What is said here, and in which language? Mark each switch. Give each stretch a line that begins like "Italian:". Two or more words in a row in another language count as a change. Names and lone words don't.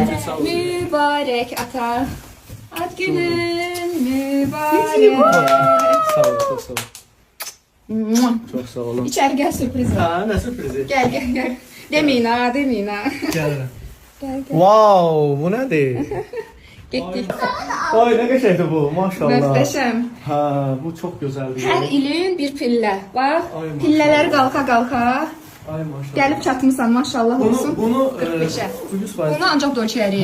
Azerbaijani: Sağ olun.
Turkish: Mübarek ata. Ad günün mübarek. Sağ olun, çok sağ olun. Çok sağ olun. İçeri gel, sürpriz var. Ha, ne sürprizi? Gel gel gel. Demeyin ha, demeyin ha.
Azerbaijani: Gəlirəm.
Turkish: Gel gel.
Azerbaijani: Wow, bu nədir? Getdik. Ay, nə qəşəngdir bu, maşallah. Möhtəşəm.
Turkish: Ha, bu çok güzeldir.
Azerbaijani: Hər ilin bir pillə. Bax, Ay, maşallah. pillələri qalxa-qalxa. Ay maşallah. Gəlib çatmısan, maşallah olsun. Bunu 45'e. 100%. Bunu ancaq dolçəriyə.